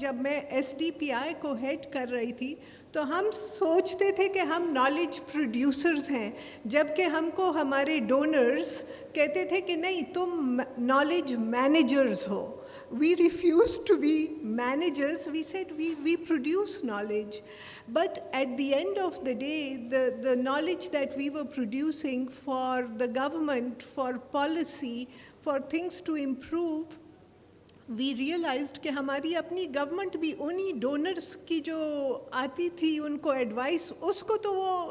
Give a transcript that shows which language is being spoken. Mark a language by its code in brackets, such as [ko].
[ur] جب میں S D P آئی کو ہیڈ کر رہی تھی تو ہم سوچتے تھے کہ ہم نالج پروڈیوسرز ہیں, جبکہ ہم کو ہمارے ڈونرز کہتے تھے کہ نہیں, تم knowledge managers ہو. [en] We refused to be managers. We said we produce knowledge. But at the end of the day, the knowledge that we were producing for the government, for policy, for things to improve, we realized [ur] کہ ہماری اپنی government بھی انہی donors کی جو آتی تھی ان کو ایڈوائس, اس کو تو وہ